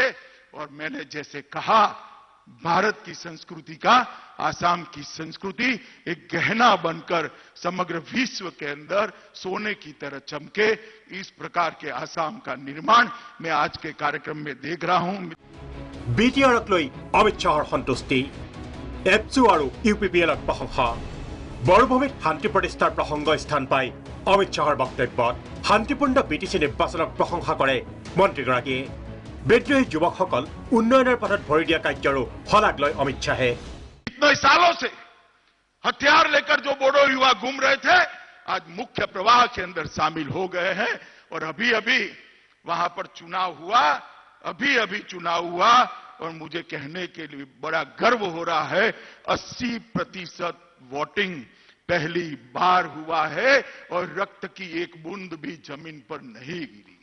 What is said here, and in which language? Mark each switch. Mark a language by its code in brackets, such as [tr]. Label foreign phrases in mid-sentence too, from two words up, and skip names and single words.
[hi] और मैंने जैसे कहा, भारत की संस्कृति का, आसाम की संस्कृति एक गहना बनकर समग्र विश्व के अंदर सोने की तरह चमके, इस प्रकार के आसाम का निर्माण मैं आज के कार्यक्रम में देख रहा हूं। [as] BTRক লৈ অমিত শ্বাহৰ সন্তুষ্টি, এপছু আৰু UPPLক প্ৰশংসা। বৰভূমিত শান্তি প্ৰতিষ্ঠাৰ প্ৰসংগ স্থান পাই অমিত শ্বাহৰ বক্তব্যত শান্তিপূৰ্ণ BTC নিৰ্বাচনক প্ৰশংসা কৰে মন্ত্ৰীগৰাকীয়ে। বিদ্ৰোহী যুৱকসকল উন্নয়নৰ পথত ভৰি দিয়া কাৰ্যৰো শলাগ লয় অমিত শ্বাহে। [hi] इतने सालों से हथियार लेकर जो बोडो युवा घूम रहे थे, आज मुख्य प्रवाह के अंदर शामिल हो गए हैं। और अभी अभी वहां पर चुनाव हुआ, और मुझे कहने के लिए बड़ा गर्व हो रहा है, 80% वोटिंग पहली बार हुआ है और रक्त की एक बूंद भी जमीन पर नहीं गिरी।